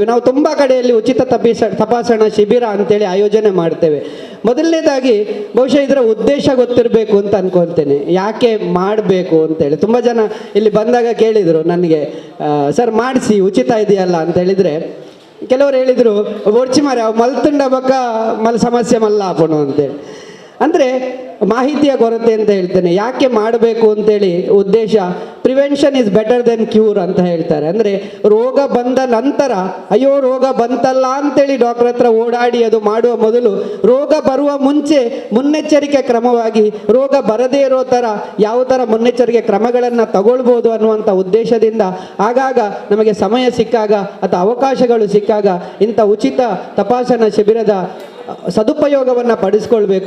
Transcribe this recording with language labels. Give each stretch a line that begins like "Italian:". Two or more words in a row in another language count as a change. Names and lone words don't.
Kannada: ನಾವು ತುಂಬ ಕಡೆಯಲ್ಲಿ ಉಚಿತ ತಪಾಸಣಾ ಶಿಬಿರ ಅಂತೇಳಿ ಆಯೋಜನೆ ಮಾಡ್ತೇವೆ. ಮೊದಲನೇದಾಗಿ ಬಹುಶಃ ಇದರ ಉದ್ದೇಶ ಗೊತ್ತಿರಬೇಕು ಅಂತ ಅನ್ಕೊಳ್ತೇನೆ, ಯಾಕೆ ಮಾಡಬೇಕು ಅಂತೇಳಿ. ತುಂಬ ಜನ ಇಲ್ಲಿ ಬಂದಾಗ ಕೇಳಿದರು ನನಗೆ, ಸರ್ ಮಾಡಿಸಿ ಉಚಿತ ಇದೆಯಲ್ಲ ಅಂತ ಹೇಳಿದರೆ, ಕೆಲವರು ಹೇಳಿದರು
Tulu: ಒಡ್ಚಿ ಮಾರೆ ಅವು ಮಲ್ತುಂಡ ಬಕ್ಕ ಸಮಸ್ಯೆ ಮಲ್ಲ
Kannada: ಹಾಕೋಣ ಅಂತೇಳಿ. ಅಂದರೆ ಮಾಹಿತಿಯ ಕೊರತೆ ಅಂತ ಹೇಳ್ತೇನೆ. ಯಾಕೆ ಮಾಡಬೇಕು ಅಂತೇಳಿ ಉದ್ದೇಶ,
English: prevention is better than cure
Kannada: ಅಂತ ಹೇಳ್ತಾರೆ. ಅಂದರೆ ರೋಗ ಬಂದ ನಂತರ ಅಯ್ಯೋ ರೋಗ ಬಂತಲ್ಲ ಅಂತೇಳಿ ಡಾಕ್ಟರ್ ಹತ್ರ ಓಡಾಡಿ ಅದು ಮಾಡುವ ಮೊದಲು ರೋಗ ಬರುವ ಮುಂಚೆ ಮುನ್ನೆಚ್ಚರಿಕೆ ಕ್ರಮವಾಗಿ ರೋಗ ಬರದೇ ಇರೋ ಥರ ಯಾವ ಥರ ಮುನ್ನೆಚ್ಚರಿಕೆ ಕ್ರಮಗಳನ್ನು ತಗೊಳ್ಬೋದು ಅನ್ನುವಂಥ ಉದ್ದೇಶದಿಂದ ಆಗಾಗ ನಮಗೆ ಸಮಯ ಸಿಕ್ಕಾಗ ಅಥವಾ ಅವಕಾಶಗಳು ಸಿಕ್ಕಾಗ ಇಂಥ ಉಚಿತ ತಪಾಸಣಾ ಶಿಬಿರದ ಸದುಪಯೋಗವನ್ನು ಪಡಿಸ್ಕೊಳ್ಬೇಕು.